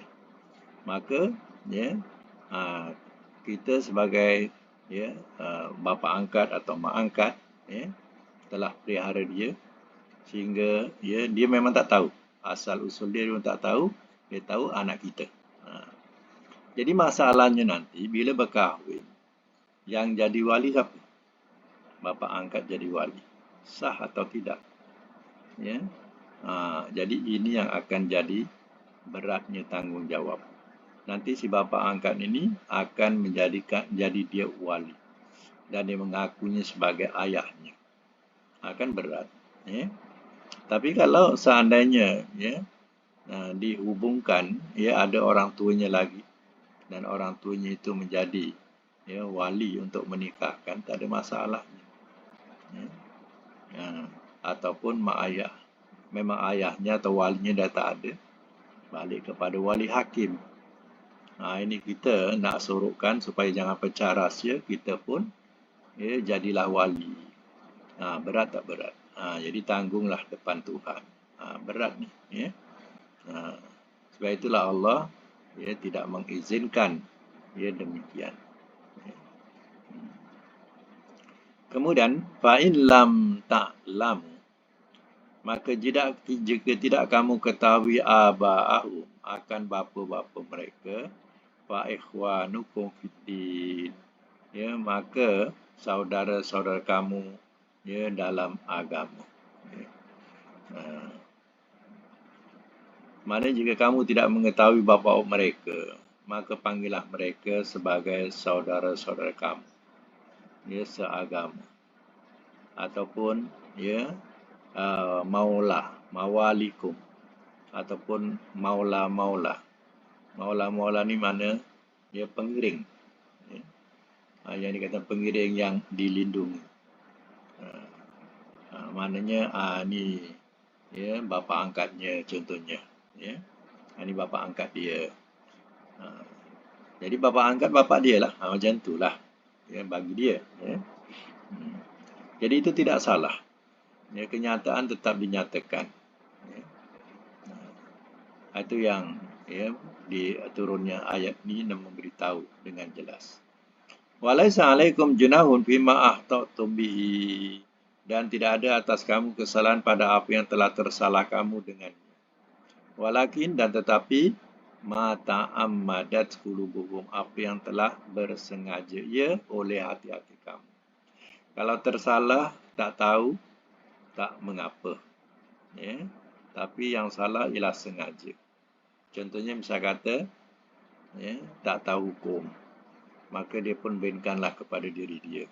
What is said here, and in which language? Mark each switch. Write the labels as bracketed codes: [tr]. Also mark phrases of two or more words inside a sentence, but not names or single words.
[ms] Maka kita sebagai bapa angkat atau mak angkat telah pelihara dia sehingga dia memang tak tahu asal usul dia memang tak tahu, dia tahu anak kita. Jadi masalahnya nanti bila berkahwin, yang jadi wali siapa? Bapa angkat jadi wali. Sah atau tidak? Jadi ini yang akan jadi beratnya tanggungjawab. Nanti si bapa angkat ini akan jadi dia wali dan dia mengakunya sebagai ayahnya. Akan berat. Tapi kalau seandainya dihubungkan, ada orang tuanya lagi dan orang tuanya itu menjadi wali untuk menikahkan, tak ada masalahnya. Ataupun mak ayah, memang ayahnya atau walinya dah tak ada, balik kepada wali hakim. Ini kita nak suruhkan supaya jangan pecah rahsia, kita pun jadilah wali. Berat tak berat? Jadi tanggunglah depan Tuhan. Berat ni. Sebab itulah Allah tidak mengizinkan demikian. [ar] Kemudian فإن لم تعلم, [ms] maka jika tidak kamu ketahui aba'ahum, akan bapa-bapa mereka, [ar] فإخوانكم في الدين, [ms] maka saudara-saudara kamu dalam agama. Mana jika kamu tidak mengetahui bapa mereka, maka panggillah mereka sebagai saudara-saudara kamu seagama, ataupun mawalikum, ataupun maula ni mana pengiring, yang dikatakan pengiring yang dilindungi. Maknanya ni bapa angkatnya contohnya, ini bapa angkat dia. Jadi bapa angkat bapa dia lah, macam itulah bagi dia. Jadi itu tidak salah. Kenyataan tetap dinyatakan. Itu yang di turunnya ayat ni dan memberitahu dengan jelas. [ar] وليس عليكم جناح فيما أخطأتم به, [ms] dan tidak ada atas kamu kesalahan pada apa yang telah tersalah kamu dengannya. Walakin, dan tetapi, [ar] ما تعمدت قلوبهم, [ms] apa yang telah bersengaja oleh hati-hati kamu. Kalau tersalah, tak tahu, tak mengapa. Tapi yang salah ialah sengaja. Contohnya misal kata, tak tahu hukum, maka dia pun binkanlah kepada diri dia.